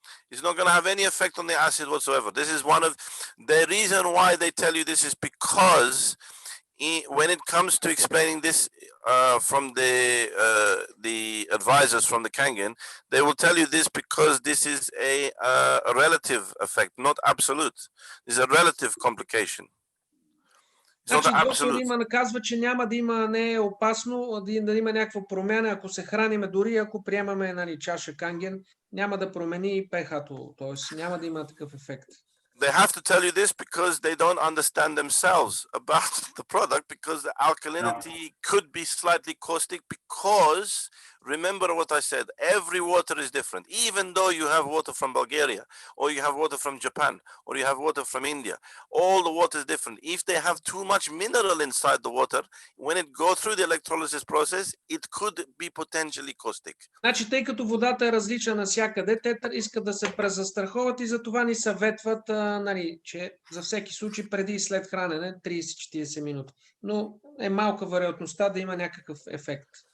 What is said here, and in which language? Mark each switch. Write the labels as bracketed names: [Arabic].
[English] it's not going to have any effect on the acid whatsoever. This is one of the reason why they tell you this is because when it comes to explaining this from the advisors from the Kangen, they will tell you this because this is a relative effect, not absolute. This is a relative complication. [Bulgarian] Значи, доктор Иман казва, че няма да има, не е опасно да има някаква промяна, ако се храниме, дори ако приемаме чаша Канген, няма да промени pH-то, т.е. няма да има такъв ефект. [English] They have to tell you this because they don't understand themselves about the product, because the alkalinity could be slightly caustic, because remember what I said, every water is different. Even though you have water from Bulgaria, or you have water from Japan, or you have water from India, all the water is different. If they have too much mineral inside the water, when it goes through the electrolysis process, it could be potentially caustic. [Bulgarian] Значи, тъй като водата е различна навсякъде, те искат да се презастраховат и затова ни съветват, че за всеки случай преди и след хранене 30-40 минути. Но е малка вероятността да има някакъв ефект.